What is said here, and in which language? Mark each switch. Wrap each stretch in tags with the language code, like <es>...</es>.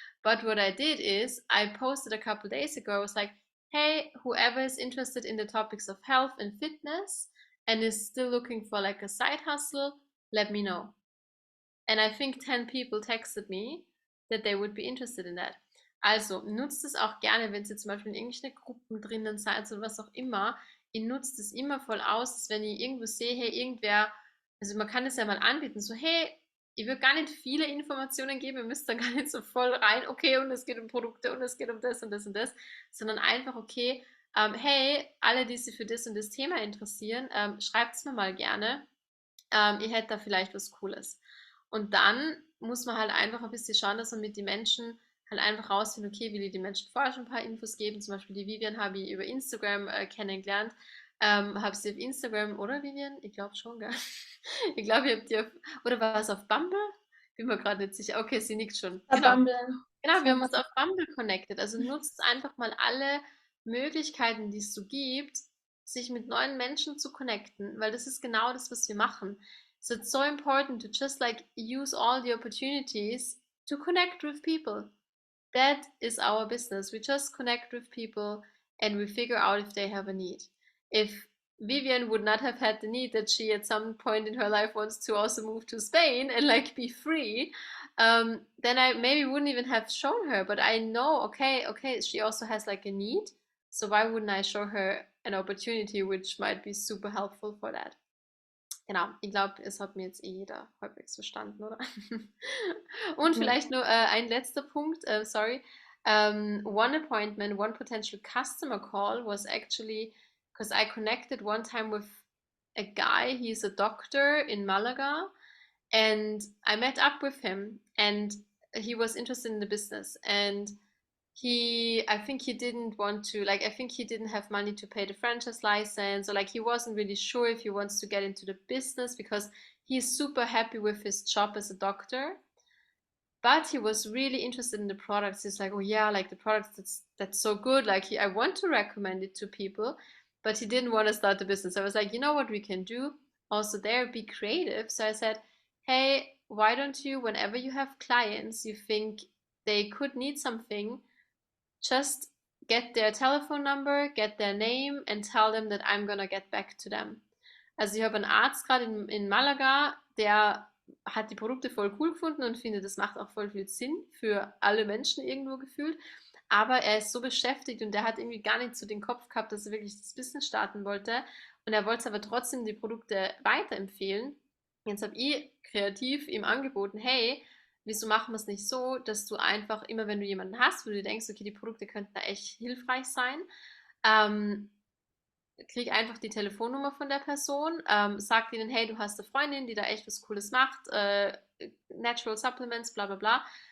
<en>But what I did is I posted a couple days ago, I was like, hey, whoever is interested in the topics of health and fitness and is still looking for like a side hustle, let me know. And I think 10 people texted me that they would be interested in that.</en> <de>Also, nutzt es auch gerne, wenn ihr zum Beispiel in irgendwelchen Gruppen drinnen seid oder was auch immer. Ihr nutzt es immer voll aus, dass wenn ihr irgendwo seht, hey, irgendwer, also man kann es ja mal anbieten, so, hey, ihr wird gar nicht viele Informationen geben, ihr müsst da gar nicht so voll rein, okay, und es geht um Produkte und es geht um das und das und das, sondern einfach, okay, hey, alle, die sich für das und das Thema interessieren, schreibt es mir mal gerne. Ihr hättet da vielleicht was Cooles. Und dann muss man halt einfach ein bisschen schauen, dass man mit den Menschen halt einfach rausfindet, okay, will ich den Menschen vorher schon ein paar Infos geben. Zum Beispiel die Vivian habe ich über Instagram kennengelernt. Habe sie auf Instagram, oder Vivian? Ich glaube schon, gell? Ich glaube, ich habe die auf, oder war es auf Bumble? Bin mir gerade nicht sicher. Okay, sie nickt schon. Genau. Bumble. Genau, wir haben uns auf Bumble connected. Also nutzt einfach mal alle Möglichkeiten, die es so gibt, sich mit neuen Menschen zu connecten, weil das ist genau das, was wir machen.</de> <en>So it's so important to just like use all the opportunities to connect with people. That is our business. We just connect with people and we figure out if they have a need. If Vivian would not have had the need that she at some point in her life wants to also move to Spain and like be free, then I maybe wouldn't even have shown her. But I know, okay, she also has like a need. So why wouldn't I show her an opportunity which might be super helpful for that?</en> <de>Genau, ich glaube, es hat mir jetzt eh jeder halbwegs verstanden, oder? Und vielleicht nur ein letzter Punkt, sorry.</de> <en>One appointment, one potential customer call was actually because I connected one time with a guy. He's a doctor in Malaga, and I met up with him, and he was interested in the business, and I think he didn't want to, like, I think he didn't have money to pay the franchise license, or like he wasn't really sure if he wants to get into the business because he's super happy with his job as a doctor, but he was really interested in the products. He's like, oh yeah, like the products, that's so good, like I want to recommend it to people, but he didn't want to start the business. I was like, you know what we can do also there, be creative. So I said, hey, why don't you, whenever you have clients you think they could need something, just get their telephone number, get their name, and tell them that I'm gonna get back to them.</en> <de>Also ich habe einen Arzt gerade in Malaga, der hat die Produkte voll cool gefunden und findet, das macht auch voll viel Sinn für alle Menschen irgendwo gefühlt. Aber er ist so beschäftigt und der hat irgendwie gar nicht so den Kopf gehabt, dass er wirklich das Business starten wollte. Und er wollte aber trotzdem die Produkte weiterempfehlen. Jetzt habe ich kreativ ihm angeboten, hey, wieso machen wir es nicht so, dass du einfach immer, wenn du jemanden hast, wo du denkst, okay, die Produkte könnten da echt hilfreich sein, ähm, krieg einfach die Telefonnummer von der Person, sag ihnen, hey, du hast eine Freundin, die da echt was Cooles macht, Natural Supplements, bla bla bla.</de>